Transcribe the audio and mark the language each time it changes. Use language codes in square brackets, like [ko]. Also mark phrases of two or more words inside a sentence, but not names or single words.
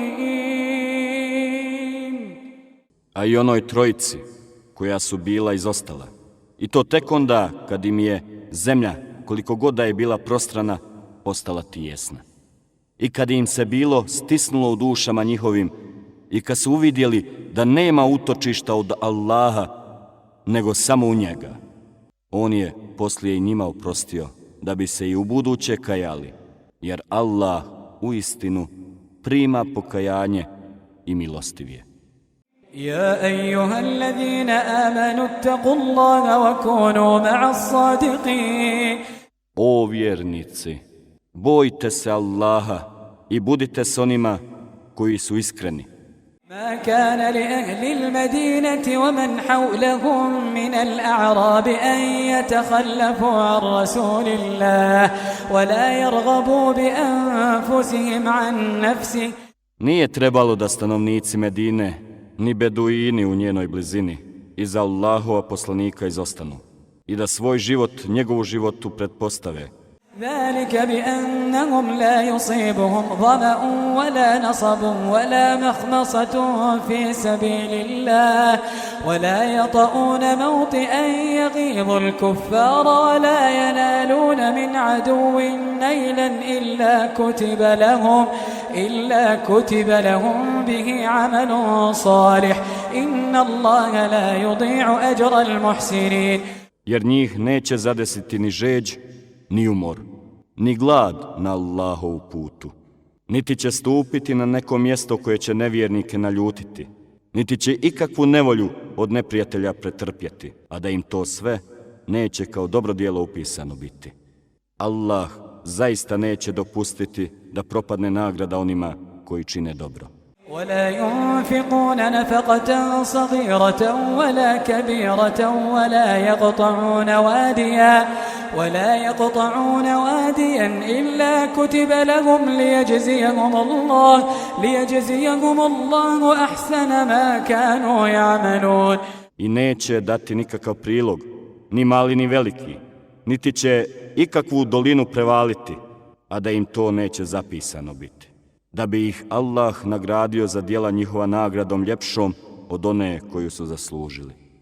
[bs] A i onoj trojici koja su bila izostala. I to tek onda kad im je zemlja, koliko god da je bila prostrana, postala tijesna. I kad im se bilo stisnulo u dušama njihovim i kad su uvidjeli da nema utočišta od Allaha, nego samo u njega, on je poslije i njima oprostio da bi se i u buduće kajali, jer Allah uistinu prima pokajanje i milostiv je. [ar] يا أيها الذين آمنوا اتقوا الله وكونوا مع الصادقين. [bs] O vjernici, bojte se Allaha i budite s onima koji su iskreni. [ar] ما كان لأهل المدينة ومن حولهم من الأعراب أن يتخلفوا عن رسول الله ولا يرغبوا بأنفسهم عن نفسه. [bs] Nije trebalo da stanovnici Medine ni beduini u njenoj blizini iza Allahova poslanika izostanu i da svoj život njegovu životu pretpostave. [ar] ذلك بأنهم لا يصيبهم ظمأ ولا نصب ولا مخمصة في سبيل الله ولا يطؤون موطئا يغيظ الكفار ولا ينالون من عدو نيلا إلا كتب لهم به عمل صالح إن الله لا يضيع أجر المحسنين. [bs] Jer njih neće zadesiti ni žeđ, ni umor, ni glad na Allahovu putu, niti će stupiti na neko mjesto koje će nevjernike naljutiti, niti će ikakvu nevolju od neprijatelja pretrpjeti, a da im to sve neće kao dobro djelo upisano biti. Allah zaista neće dopustiti da propadne nagrada onima koji čine dobro. [ar] ولا ينفقون نفقة صغيرة ولا كبيرة ولا يقطعون واديا إلا كتب لهم ليجزيهم الله أحسن ما كانوا يعملون. [bs] I neće dati nikakav prilog, ni mali ni veliki, niti će ikakvu dolinu prevaliti, a da im to neće zapisano biti, da bi ih Allah nagradio za djela njihova nagradom ljepšom od one koju su zaslužili.